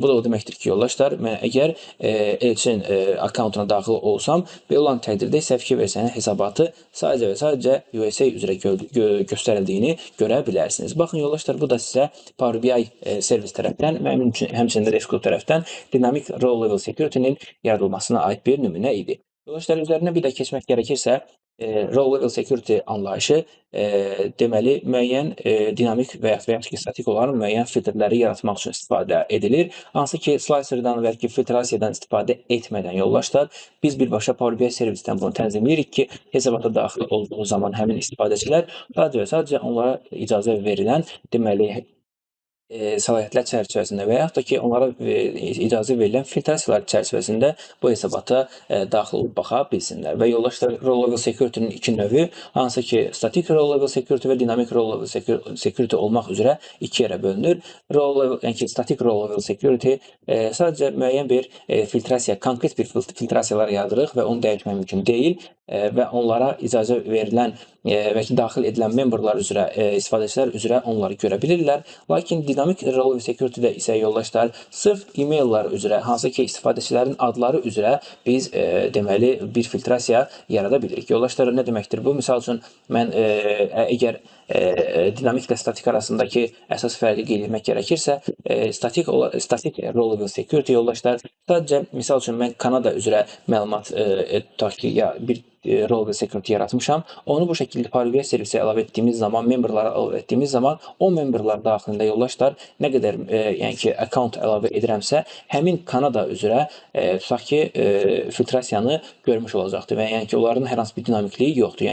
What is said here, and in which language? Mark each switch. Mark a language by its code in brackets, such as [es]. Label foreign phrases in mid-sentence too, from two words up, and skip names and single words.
[az] Bu da o deməkdir ki, yoldaşlar, mən əgər Elçin accountuna daxil olsam, belə olan təqdirdə isə fikir versəniz, hesabatı sadəcə və sadəcə USA üzrə göstərildiyini görə bilərsiniz. Baxın, yoldaşlar, bu da sizə Power BI servis tərəfdən, mənim üçün həmçinin də Desktop tərəfdən dinamik [en] role level security-nin [az] yaradılmasına aid bir nümunə idi. Yoldaşlar, üzərinə bir də keçmək gərəkirsə, [en] role level security [az] anlayışı deməli müəyyən dinamik və yaxud ki, statik olaraq müəyyən filtrləri yaratmaq üçün istifadə edilir. Hansı ki, slicerdən və ya filtrasiyadan istifadə etmədən yoldaşlar, biz birbaşa Power BI servisdən bunu tənzimləyirik ki, hesabata daxil olduğu zaman həmin istifadəçilər sadəcə və sadəcə onlara icazə verilən deməli səlahiyyətlər çərçivəsində və yaxud da ki, onlara icazə verilən filtrasiyalar çərçivəsində bu hesabata daxil olub baxa bilsinlər. Və yoldaşlar, [en] role level security-nin [az] 2 növü, hansı ki, [en] static role level security [az] və dinamik [en] role level security [az] olmaq üzrə 2 yerə bölünür. Yəni ki, [en] static role level security [az] sadəcə müəyyən bir filtrasiya, konkret bir filtrasiyalar yaradırıq və onu dəyişmək mümkün deyil və onlara icazə verilən və ki, daxil edilən memberlar üzrə, istifadəçilər üzrə onları görə bilirlər. Lakin dinamik [en] role level security-də [az] isə yoldaşlar, sırf e-maillar üzrə, hansı ki, istifadəçilərin adları üzrə biz deməli bir filtrasiya yarada bilirik. Yoldaşlar, nə deməkdir bu? Misal üçün, mən əgər dinamik və statik arasındakı əsas fərqi qeyd etmək gərəkirsə, statik [en] role level security [az] yoldaşlar, sadəcə, misal üçün, mən Kanada üzrə məlumat tutaq ki, bir [en] role level security [az] yaratmışam. Onu bu şəkildə Power BI servisə əlavə etdiyimiz zaman, memberlara əlavə etdiyimiz zaman, o memberlar daxilində yoldaşlar, nə qədər yəni ki, account əlavə edirəmsə, həmin Kanada üzrə tutaq ki, filtrasiyanı görmüş olacaqdır və yəni ki, onların hər hansı bir dinamikliyi yoxdur.